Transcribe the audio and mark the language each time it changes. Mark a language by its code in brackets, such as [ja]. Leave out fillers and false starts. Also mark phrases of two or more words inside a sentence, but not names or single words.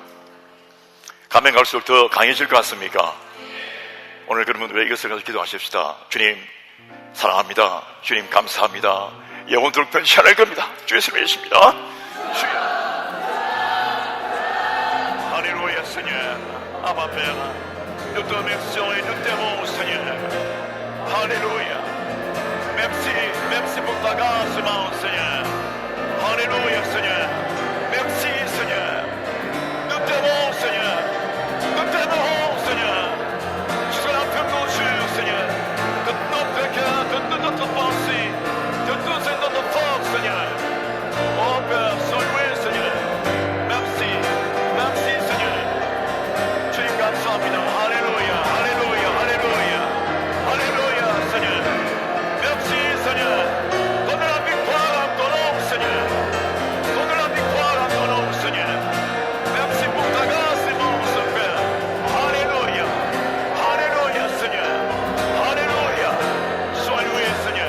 [ko] 가면 갈수록 더 강해질 것 같습니까? 오늘 그러면 왜 이것을 가지고 기도하십시다. 주님 사랑합니다. 주님 감사합니다. 영원토록 변치 않을 겁니다. 주 예수님의 이십니다. 주여. 할렐루야. [fr] Seigneur. Abba Père, nous te remercions et nous t'aimons, Seigneur. Alléluia. Merci pour ta grâce, mon Seigneur. Alléluia, Seigneur. Merci, Seigneur. Nous t'aimons, Seigneur. Nous t'aimerons, Seigneur. Tu seras la plus conjure, Seigneur. De notre cœur, de toute notre pensée, de toute notre force, Seigneur. Oh Père, sois loué, Seigneur. Merci, Seigneur. [ko] 주님 감사합니다. 할렐루야, 할렐루야, 할렐루야, 할렐루야, [fr] Seigneur. Merci, Seigneur. Donne la victoire à ton nom, Seigneur. Donne la victoire à ton nom, Seigneur. Merci pour ta grâce immense, Père. Alléluia, alléluia, Seigneur. Alléluia. Sois loué, Seigneur.